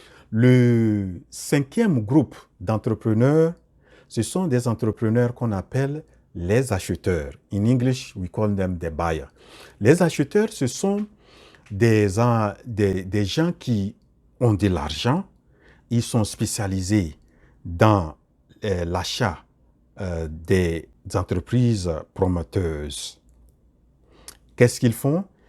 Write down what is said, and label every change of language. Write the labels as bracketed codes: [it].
[fr] Le cinquième groupe d'entrepreneurs, ce sont des entrepreneurs qu'on appelle les acheteurs. [en] In English, we call them the buyers. [fr] Les acheteurs, ce sont des gens qui ont de l'argent, ils sont spécialisés dans l'achat des entreprises promoteuses. Qu'est-ce qu'ils font?